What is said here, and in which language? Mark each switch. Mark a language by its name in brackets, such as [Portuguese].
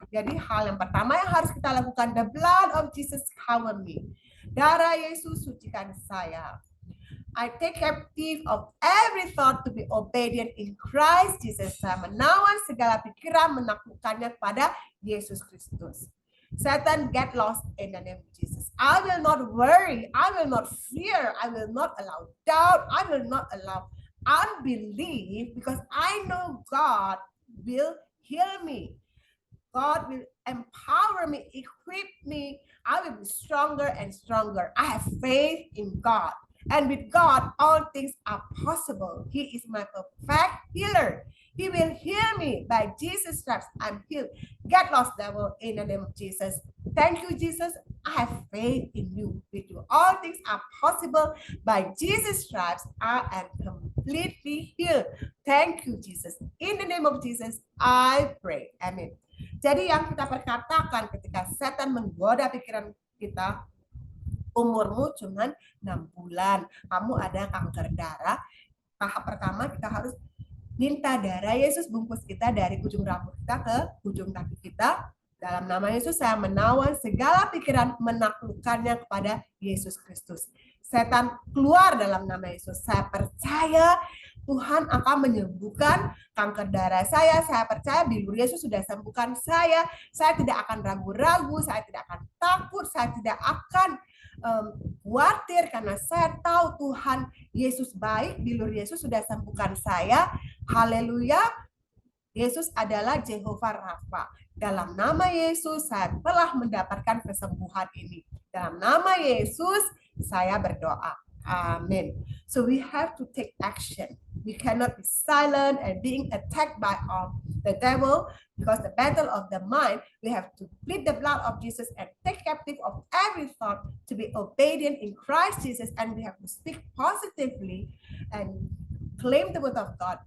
[Indonesian] Jadi hal yang pertama yang harus kita lakukan, [English] the blood of Jesus cover me. [Indonesian] Darah Yesus sucikan saya. [English] I take captive of every thought to be obedient in Christ Jesus. [Indonesian] Saya menawan segala pikiran menaklukkannya kepada Yesus Kristus. [English] Satan, get lost in the name of Jesus. I will not worry. I will not fear. I will not allow doubt. I will not allow unbelief, because I know God will heal me. God will empower me, equip me. I will be stronger and stronger. I have faith in God. And with God, all things are possible. He is my perfect healer. He will heal me. By Jesus' stripes, I'm healed. Get lost, devil, in the name of Jesus. Thank you, Jesus. I have faith in you. With you, all things are possible. By Jesus' stripes, I am completely healed. Thank you, Jesus. In the name of Jesus, I pray. Amen. [Indonesian] Jadi yang kita perkatakan ketika setan menggoda pikiran kita, umurmu cuma 6 bulan, kamu ada kanker darah. Tahap pertama kita harus minta darah Yesus bungkus kita dari ujung rambut kita ke ujung kaki kita. Dalam nama Yesus saya menawan segala pikiran menaklukkannya kepada Yesus Kristus. Setan keluar dalam nama Yesus. Saya percaya Tuhan akan menyembuhkan kanker darah saya. Saya percaya bilur Yesus sudah sembuhkan saya. Saya tidak akan ragu-ragu, saya tidak akan takut, saya tidak akan khawatir karena saya tahu Tuhan Yesus baik, bilur Yesus sudah sembuhkan saya. Haleluya, Yesus adalah Jehovah Rafa. Dalam nama Yesus saya telah mendapatkan kesembuhan ini. Dalam nama Yesus saya berdoa. Amin. [English] So we have to take action. We cannot be silent and being attacked by the devil, because the battle of the mind, we have to plead the blood of Jesus and take captive of every thought to be obedient in Christ Jesus, and we have to speak positively and claim the word of God.